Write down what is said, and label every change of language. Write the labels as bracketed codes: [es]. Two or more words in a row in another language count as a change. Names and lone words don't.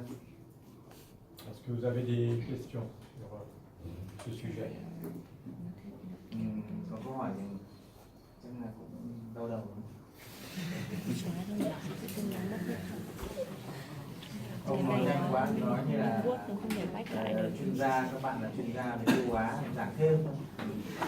[fr] Est-ce que vous avez des questions sur ce sujet? [vi] Có câu hỏi thì chắc là cũng đau đầu. Ông nói nhanh quá, nói như là chuyên gia, các bạn là chuyên gia về tiêu hóa, giảng thêm thôi.